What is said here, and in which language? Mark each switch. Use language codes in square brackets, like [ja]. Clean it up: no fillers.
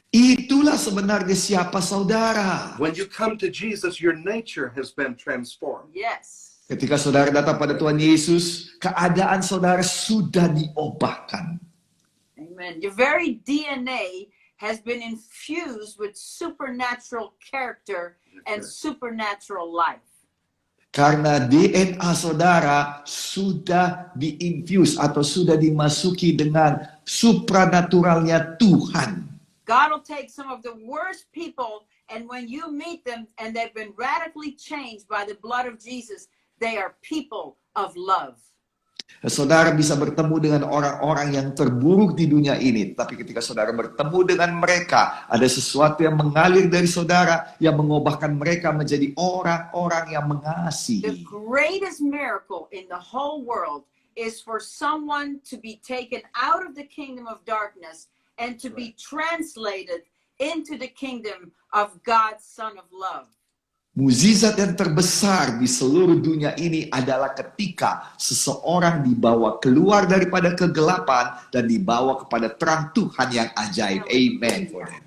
[id] Itulah sebenarnya siapa saudara. [en] When you come to Jesus, your nature has been transformed. Yes. [id] Ketika saudara datang pada Tuhan Yesus, keadaan saudara sudah diubahkan. Amen. [en] Your very DNA has been infused with supernatural character and supernatural life. [id] Karena DNA saudara sudah diinfuse atau sudah dimasuki dengan supranaturalnya Tuhan. [en] God will take some of the worst people, and when you meet them and they've been radically changed by the blood of Jesus, they are people of love. [id] Saudara bisa bertemu dengan orang-orang yang terburuk di dunia ini, tapi ketika saudara bertemu dengan mereka, ada sesuatu yang mengalir dari saudara yang mengubahkan mereka menjadi orang-orang yang [en] The [id] mengasihi. [en] greatest miracle in the whole world is for someone to be taken out of the kingdom of darkness and to be translated into the kingdom of God's Son of Love. [id] Mukjizat yang terbesar di seluruh dunia ini adalah ketika seseorang dibawa keluar daripada kegelapan dan dibawa kepada terang Tuhan yang ajaib. Amen. [en] for that.